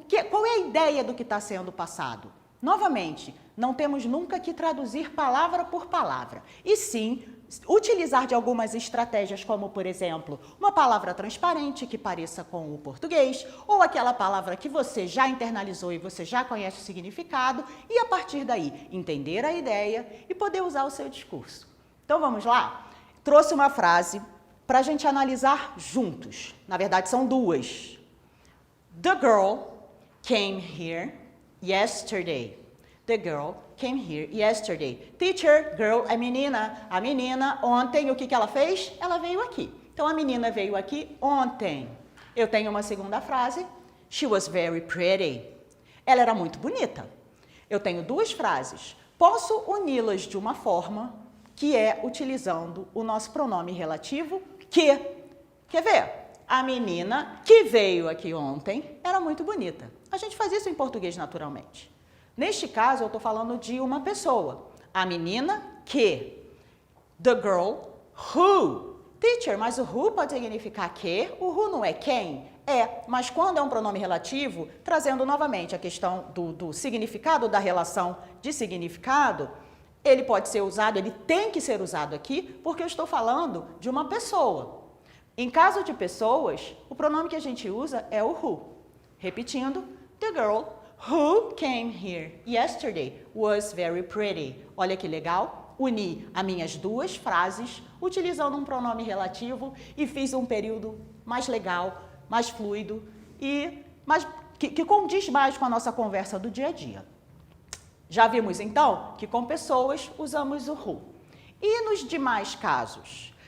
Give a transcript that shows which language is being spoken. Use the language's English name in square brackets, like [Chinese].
[Portuguese] Qual é a ideia do que está sendo passado? Novamente, não temos nunca que traduzir palavra por palavra, e sim utilizar de algumas estratégias, como, por exemplo, uma palavra transparente que pareça com o português, ou aquela palavra que você já internalizou e você já conhece o significado, e a partir daí entender a ideia e poder usar o seu discurso. Então vamos lá? Trouxe uma frase para a gente analisar juntos. Na verdade, são duas. [English] The girl came here yesterday. The girl came here yesterday. [Portuguese] Teacher, girl é menina. A menina ontem, o que ela fez? Ela veio aqui. Então, a menina veio aqui ontem. Eu tenho uma segunda frase. [English] She was very pretty. [Portuguese] Ela era muito bonita. Eu tenho duas frases. Posso uni-las de uma forma que é utilizando o nosso pronome relativo que. Quer ver? A menina que veio aqui ontem era muito bonita. A gente faz isso em português naturalmente. Neste caso, eu estou falando de uma pessoa. A menina que. [English] The girl who. [Portuguese] Teacher, mas o who pode significar que? O who não é quem? É, mas quando é um pronome relativo, trazendo novamente a questão do significado da relação de significado, ele pode ser usado, ele tem que ser usado aqui, porque eu estou falando de uma pessoa. Em caso de pessoas, o pronome que a gente usa é o who. [English] Repetindo, the girl who came here yesterday was very pretty. [Portuguese] Olha que legal, uni as minhas duas frases utilizando um pronome relativo e fiz um período mais legal, mais fluido e que condiz mais com a nossa conversa do dia a dia. Já vimos então que com pessoas usamos o who. E nos demais casos?